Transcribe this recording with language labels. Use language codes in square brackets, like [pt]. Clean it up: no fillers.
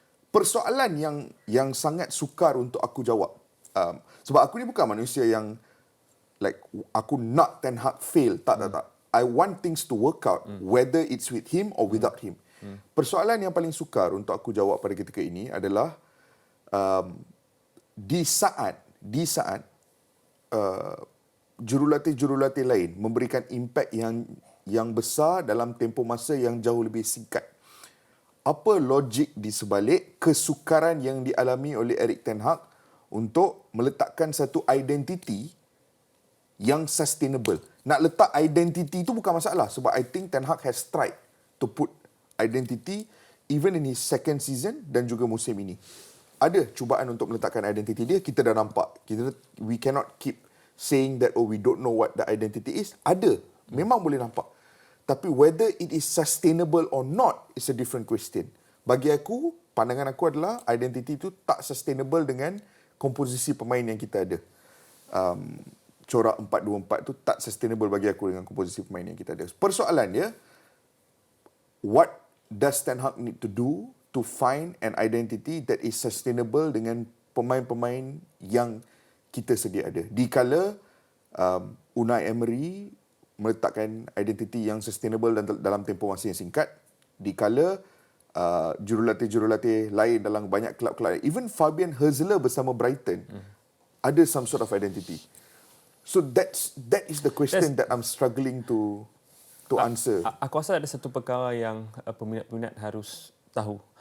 [ms] Persoalan yang sangat sukar untuk aku jawab. Sebab aku ni bukan manusia yang like aku nak Ten Hag fail. Tak. [en] I want things to work out whether it's with him or without him. [ms] Persoalan yang paling sukar untuk aku jawab pada ketika ini adalah di saat jurulatih-jurulatih lain memberikan impak yang besar dalam tempoh masa yang jauh lebih singkat. Apa logik di sebalik kesukaran yang dialami oleh Erik ten Hag untuk meletakkan satu identiti yang sustainable? Nak letak identiti itu bukan masalah sebab [en] I think Ten Hag has tried to put identity even in his second season [ms] dan juga musim ini. Ada cubaan untuk meletakkan identiti dia, kita dah nampak. [en] We cannot keep saying that we don't know what the identity is. [ms] Ada, memang boleh nampak. [en] Tapi whether it is sustainable or not is a different question. [ms] Bagi aku, pandangan aku adalah identiti itu tak sustainable dengan komposisi pemain yang kita ada. Corak 4-2-4 tu tak sustainable bagi aku dengan komposisi pemain yang kita ada. Persoalan dia, [en] what does Ten Hag need to do to find an identity that is sustainable [ms] dengan pemain-pemain yang kita sedia ada. Dikala Unai Emery meletakkan identiti yang sustainable dalam tempoh masa yang singkat, dikala jurulatih-jurulatih lain dalam banyak kelab-kelab, even Fabian Hürzeler bersama Brighton ada [en] some sort of identity. So that is the question that I'm struggling to answer. [ms] Aku rasa ada satu perkara yang peminat-peminat harus tahu.